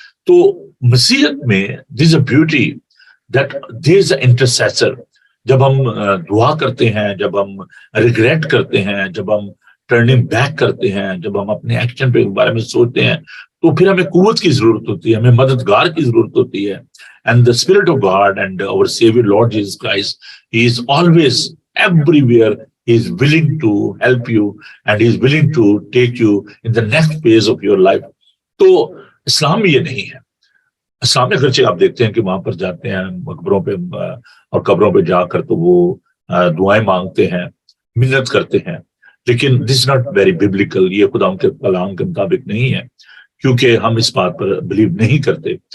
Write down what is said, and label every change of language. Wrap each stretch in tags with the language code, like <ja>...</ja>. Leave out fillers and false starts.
<ur>تو مسیحیت میں</ur> <en>There is a beauty that there is a intercessor.</en> <ur>جب ہم دعا کرتے ہیں, جب ہم ریگریٹ کرتے ہیں, جب ہم ٹرننگ بیک کرتے ہیں, جب ہم اپنے ایکشن پہ بارے میں سوچتے ہیں, تو پھر ہمیں قوت کی ضرورت ہوتی ہے, ہمیں مددگار کی ضرورت ہوتی ہے.</ur> <en>And the Spirit of God and our Savior Lord Jesus Christ, He is always everywhere. He is willing to help you, and He is willing to take you in the next phase of your life.</en> <ur>تو اسلام میں یہ نہیں ہے. اسلام میں اگرچہ آپ دیکھتے ہیں کہ وہاں پر جاتے ہیں مقبروں پہ اور قبروں پہ جا کر تو وہ دعائیں مانگتے ہیں, منت کرتے ہیں, لیکن</ur> <en>this is not very biblical.</en> <ur>یہ خدا کے کلام کے مطابق نہیں ہے, کیونکہ ہم اس بات پر بلیو نہیں کرتے.</ur>